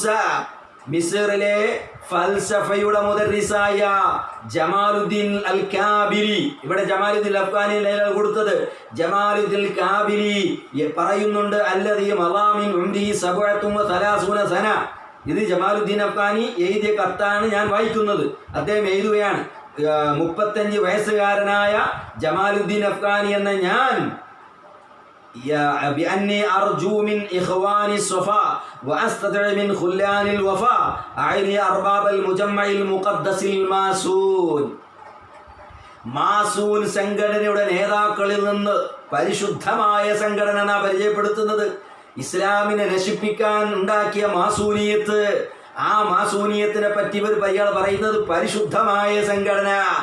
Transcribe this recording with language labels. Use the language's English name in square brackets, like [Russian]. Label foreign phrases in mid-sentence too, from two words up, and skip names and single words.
[Malayalam] മിസ്റിലെ ഫൽസഫയുടെ മുദർരിസായ ജമാലുദ്ദീൻ അൽ കാബിരി, ഇവിടെ ജമാലുദ്ദീൻ അഫ്ഗാനി കൊടുത്തത് ജമാലുദ്ദീൻ കാബിരി പറയുന്നുണ്ട്, [Arabic] الذي مضى من عمره 37 سنة. [Malayalam] ഇത് ജമാലുദ്ദീൻ അഫ്ഗാനി എഴുതിയ കത്താണ് ഞാൻ വായിക്കുന്നത്. അദ്ദേഹം എഴുതുകയാണ്, 35 വയസ്സുകാരനായ ജമാലുദ്ദീൻ അഫ്ഗാനി എന്ന ഞാൻ [Arabic] بأني أرجو من إخواني الصفاء وأستدعي من خلان الوفاء أعني أرباب المجمع المقدس الماسون. [Malayalam] മാസൂൻ സംഘടനയുടെ നേതാക്കളിൽ നിന്ന് പരിശുദ്ധമായ സംഘടന പരിചയപ്പെടുത്തുന്നത്. ഇസ്ലാമിനെ നശിപ്പിക്കാൻ ഉണ്ടാക്കിയ മാസൂനിയത്ത്, ആ മാസൂനിയത്തിനെ പറ്റി ഇവർ പറയുന്നത് പരിശുദ്ധമായ സംഘടന.